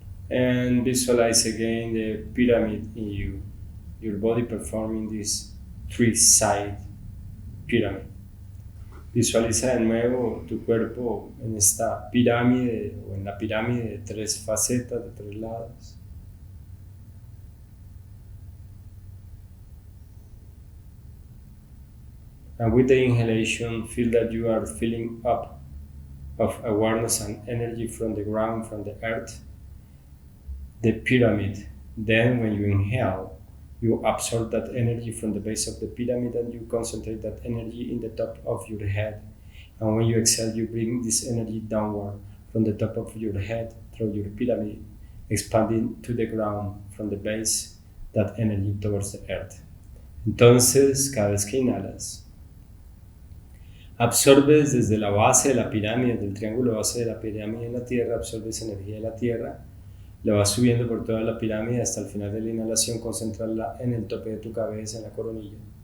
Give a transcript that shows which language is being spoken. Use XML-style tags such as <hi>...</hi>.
<en>And visualize again the pyramid in you, your body performing this three-side pyramid.</en> <es>Visualiza de nuevo tu cuerpo en esta pirámide o en la pirámide de tres facetas, de tres lados.</es> <en>And with the inhalation, feel that you are filling up of awareness and energy from the ground, from the earth, the pyramid. Then when you inhale, you absorb that energy from the base of the pyramid and you concentrate that energy in the top of your head. And when you exhale, you bring this energy downward from the top of your head through your pyramid, expanding to the ground from the base, that energy towards the earth.</en> <es>Entonces, cada vez que inhalas, absorbes desde la base de la pirámide, del triángulo base de la pirámide en la tierra, absorbes energía de la tierra, la vas subiendo por toda la pirámide hasta el final de la inhalación, concentrarla en el tope de tu cabeza, en la coronilla.</es>